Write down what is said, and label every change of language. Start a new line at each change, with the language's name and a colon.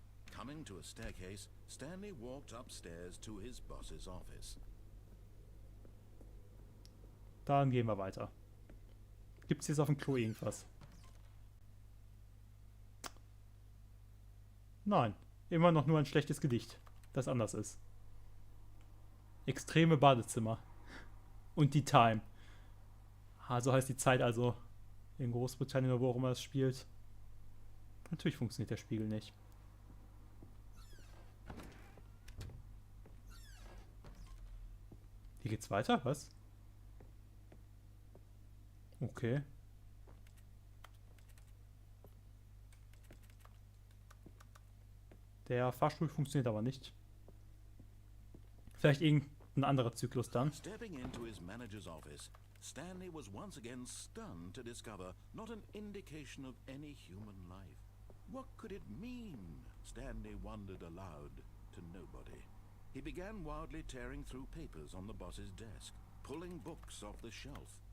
English: Coming to a staircase, Stanley walked upstairs to his boss's office.
German: Dann gehen wir weiter. Gibt's jetzt auf dem Klo irgendwas? Nein. Immer noch nur ein schlechtes Gedicht, das anders ist. Extreme Badezimmer. Und die Time. So heißt die Zeit also in Großbritannien oder wo auch immer es spielt. Natürlich funktioniert der Spiegel nicht. Hier geht's weiter, was? Okay. Der Fahrstuhl funktioniert aber nicht. Vielleicht irgendein anderer Zyklus dann.
English: Stepping into his manager's office, Stanley was once again stunned to discover not an indication of any human life. What could it mean? Stanley wondered aloud to nobody. He began wildly tearing through papers on the boss's desk, pulling books off the shelf.